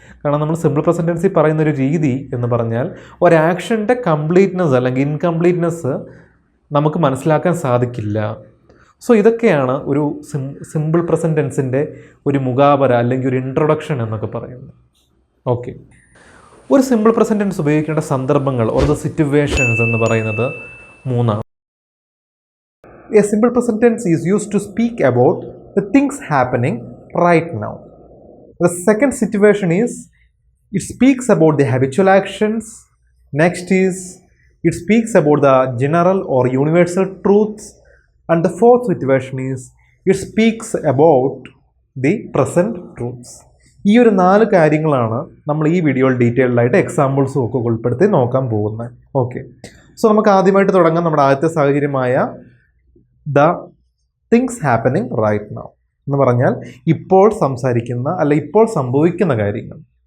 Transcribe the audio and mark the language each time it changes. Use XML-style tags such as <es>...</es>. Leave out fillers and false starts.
<ml>കാരണം നമ്മൾ simple present ടെൻസിൽ പറയുന്നൊരു രീതി എന്ന് പറഞ്ഞാൽ ഒരാക്ഷൻ്റെ കംപ്ലീറ്റ്നെസ് അല്ലെങ്കിൽ ഇൻകംപ്ലീറ്റ്നെസ് നമുക്ക് മനസ്സിലാക്കാൻ സാധിക്കില്ല. സോ ഇതൊക്കെയാണ് ഒരു സിമ്പിൾ പ്രസൻറ്റ് ടെൻസിൻ്റെ ഒരു മുഖാവര അല്ലെങ്കിൽ ഒരു ഇൻട്രൊഡക്ഷൻ എന്നൊക്കെ പറയുന്നത്. ഓക്കെ, ഒരു സിമ്പിൾ പ്രസൻറ്റ് ടെൻസ് ഉപയോഗിക്കേണ്ട സന്ദർഭങ്ങൾ ഓർ ദ സിറ്റുവേഷൻസ് എന്ന് പറയുന്നത് മൂന്നാണ്.</ml> <en>A simple present tense is used to speak about the things happening right now. The second situation is it speaks about the habitual actions. Next is it speaks about the general or universal truths. And the fourth situation is it speaks about the present truths.</en> <ml>ഈ ഒരു 4 കാര്യങ്ങളാണ് നമ്മൾ ഈ വീഡിയോയിൽ ഡീറ്റെയിൽഡായിട്ട് എക്സാമ്പിൾസും ഒക്കെ ഉൾപ്പെടുത്തി നോക്കാൻ പോകുന്നത്. ഓക്കെ, സോ നമുക്ക് ആദ്യമായിട്ട് തുടങ്ങാം നമ്മുടെ ആദ്യത്തെ സാഹചര്യമായ</ml> <en>the things happening right now</en> <ml>എന്ന് പറഞ്ഞാൽ ഇപ്പോൾ സംസാരിക്കുന്ന അല്ല ഇപ്പോൾ സംഭവിക്കുന്ന കാര്യങ്ങൾ.</ml>